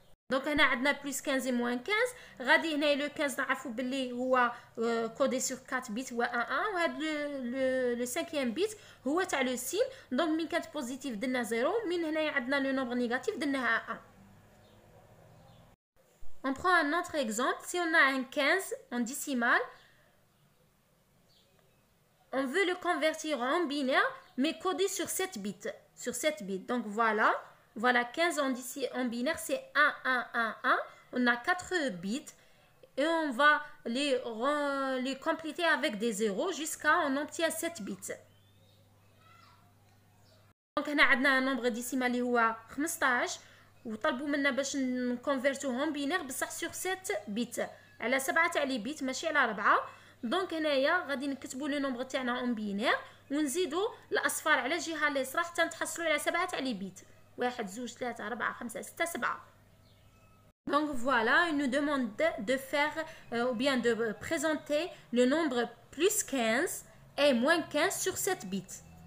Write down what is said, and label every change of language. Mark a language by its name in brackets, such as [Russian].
[Arabic] دونك هنا عندنا بلس 15 [French] et moins 15. [Arabic] غادي هنا لو 15 نعرفوا باللي هو كودي سور 4 بيت هو 1 1 وهذا لو 5 بيت هو تاع لو سين. دونك من كانت بوزيتيف درنا 0 من هنايا عندنا لو نومبر نيجاتيف درناها 1. [French] On prend un autre exemple. Si on a un 15 en décimal, on veut le convertir en binaire mais codé sur 7 bits. Donc voilà. Voilà, 15 en binaire, c'est 1, 1, 1, 1. On a 4 bits et on va les compléter avec des zéros jusqu'à on obtient 7 bits. Donc, on a un nombre décimal qui est 15 [Arabic] وطلبوا منا باش نكونفيرتوهم بينير بصح سور 7 بيت على 7 تاع لي بيت ماشي على 4. دونك هنايا غادي نكتبوا لو نومبر تاعنا اون بينير ونزيدوا الاصفار على الجهه اليسرى حتى نتحصلوا على 7 تاع لي بيت 1 2 3 4 5 6 7. [French] Donc voilà, il nous demande de faire ou bien de présenter le nombre plus 15 et moins 15 sur 7 bits.